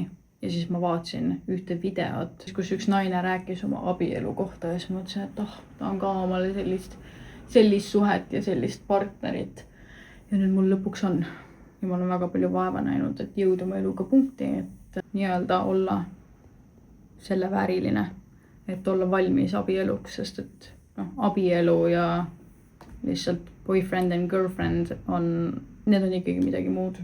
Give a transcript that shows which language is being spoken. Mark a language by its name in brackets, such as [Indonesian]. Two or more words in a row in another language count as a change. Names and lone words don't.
[Estonian] Ja siis ma vaatasin ühte videot, kus üks naine rääkis oma abielu kohta ja siis ma mõtlesin, et ta on ka omale sellist suhet ja sellist partnerit. Ja nüüd mul lõpuks on. Ja ma olen väga palju vaeva näinud, et jõuda oma eluga punkti, et nii-öelda olla selle vääriline, et olla valmis abieluks, sest et abielu ja lihtsalt [English] boyfriend and girlfriend [Estonian] need on ikkagi midagi muud.